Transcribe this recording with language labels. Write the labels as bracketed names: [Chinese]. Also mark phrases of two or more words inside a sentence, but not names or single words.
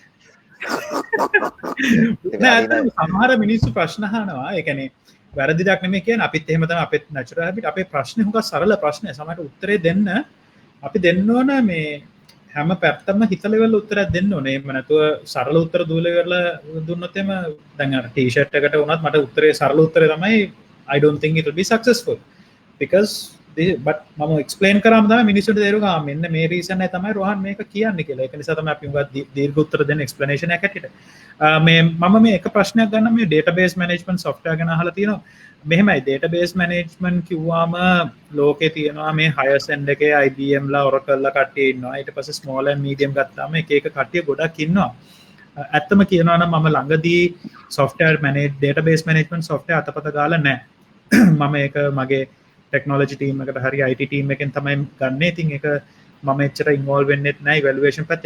[Sinhala] නෑ සමහර මිනිස්සු ප්‍රශ්න අහනවා ඒ කියන්නේ වැරදි දෙයක් නෙමෙයි කියන්නේ අපිත් එහෙම තමයි අපේ [English] natural habit [Sinhala] අපේ ප්‍රශ්නේ හුඟක් සරල ප්‍රශ්නේ සමහරට උත්තරේ දෙන්න අපි දෙන්න ඕන මේ හැම පැත්තම හිතලා ඉවරලා උත්තරයක් දෙන්න ඕනේ. එහෙම නැතුව සරල උත්තර දූලා ඉවරලා දුන්නොත් එම දැන් අර ටී-ෂර්ට් එකට වුණත් මට උත්තරේ සරල උත්තරේ තමයි [English] I don't think it will be successful because but [Sinhala] මම එක්ස්ප්ලেইন කරාම තමයි මිනිස්සුන්ට තේරුණා මෙන්න මේ රීසන් එක තමයි රෝහන් මේක කියන්නේ කියලා. ඒක නිසා තමයි අපි උගත් දීර්ඝ උත්තර දෙන්න එක්ස්ප්ලනේෂන් එකක් හැටියට. මේ මම මේ එක ප්‍රශ්නයක් ගන්න මේ [English] database management software [Sinhala] ගැන අහලා තියෙනවා. මෙහෙමයි [English] database management [Sinhala] කිව්වම ලෝකේ තියෙනවා මේ [English] higher end [Sinhala] එකේ IBM ලා Oracle ලා කට්ටිය ඉන්නවා. ඊට පස්සේ [English] small and medium [Sinhala] ගත්තාම එක එක කට්ටිය ගොඩක් ඉන්නවා. ඇත්තම කියනවා නම් මම ළඟදී [English] software database management software [Sinhala] අතපත ගාලා නැහැ. මම ඒක මගේ [English] technology team [Sinhala] එකට හරි [English] IT team [Sinhala] එකෙන් තමයි ගන්න. ඉතින් ඒක මම එච්චර ඉන්වෝල්ව් වෙන්නෙත් නැහැ ඉවැලුවේෂන් පැත්ත.